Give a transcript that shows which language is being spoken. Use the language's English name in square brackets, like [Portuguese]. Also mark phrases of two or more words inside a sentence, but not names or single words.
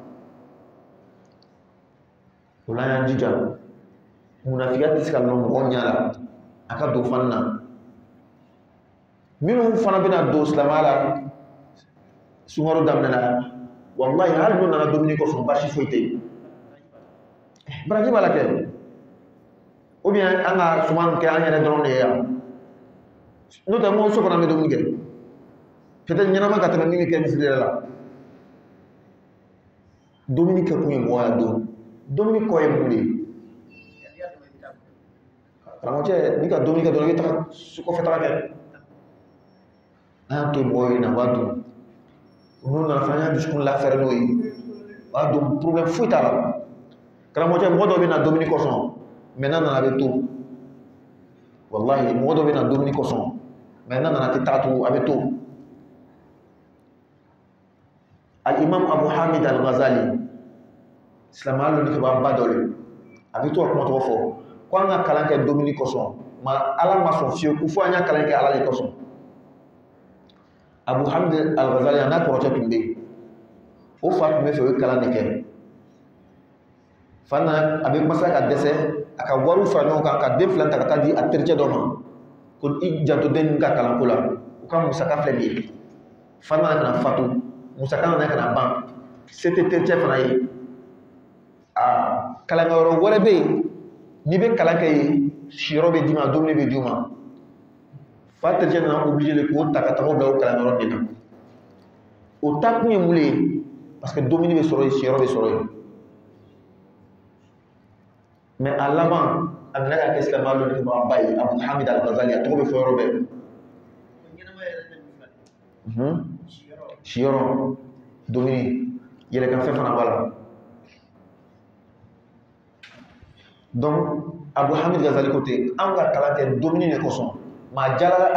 [Bambara] o la y'an jija munafiya tɛ se ka lɔn mɔgɔw ɲɛ la a ka don fana na minnu fana bɛna don silamɛya la sunkalo daminɛ la wallahi hali n'u nana domini kɔsɔn baasi foyi tɛ yen baraji b'a la kɛ [French] ou bien [Bambara] an ka suman kɛ an yɛrɛ dɔrɔn de ye yan n'o tɛ n ko so fana bɛ domini kɛ peut-être ɲɛnama ka tɛmɛ min bɛ kɛ misiri yɛrɛ la domini kɛ kun ye mɔgɔya don domini kɔ ye mun de ye karamɔgɔcɛ n'i ka domini kɛ dɔrɔn i bɛ taga kɔfɛtaga kɛ an y'a to mɔgɔw ye na b'a dun n'u nana fana an y'a dusukun lafɛrɛ n'o ye b'a dun problème foyi t'a la karamɔgɔcɛ mɔgɔ dɔw bɛ na domini kɔsɔn maintenant nana bɛ to wallahi mɔgɔ dɔw bɛ na domini kɔsɔn maintenant nana tɛ taa tugun a bɛ to al-imam Abu Hamid al-Ghazali silamɛya lɔnnikɛbaa ba dɔ le a bɛ to ka kuma tɔgɔ fɔ ko an ka kalan kɛ domini kɔsɔn ma ala ma sɔn fiyewu ko fo an y'a kalan kɛ ala de kɔsɔn Abu Hamid al-Ghazali a n'a kɔrɔcɛ tun bɛ yen o fa tun bɛ fɛ o ye kalan de kɛ fa nana a bɛ masa ka dɛsɛ a ka wariw fara ɲɔgɔn kan ka den fila ta ka taa di a tericɛ dɔ ma ko i janto den ninnu ka kalanko la u ka musaka filɛ nin ye fa nana ka na fatu musaka nana ka na ban se tɛ tericɛ fana ye kalankɛyɔrɔ wɛrɛ bɛ yen n'i bɛ kalan kɛ yen siyɔrɔ bɛ d'i ma dumuni bɛ d'u ma fa tericɛ nana [French] obligé de [Bambara] k'o ta ka taga o bila o kalanyɔrɔ de la o ta kun ye mun ye [French] parce que [Bambara] dumuni bɛ sɔrɔ yen siyɔrɔ bɛ sɔrɔ yen mais a laban a nana ka kɛ silamɛya lɔnnikɛbaa ba ye Abu Hamid al-Ghazali a tɔgɔ bɛ fɔ yɔrɔ bɛɛ siyɔrɔ dumuni yɛlɛkanfɛn fana b'a la donc Abu Hamid al-Ghazali ko ten an ka kalan kɛ dumuni de kosɔn maa jala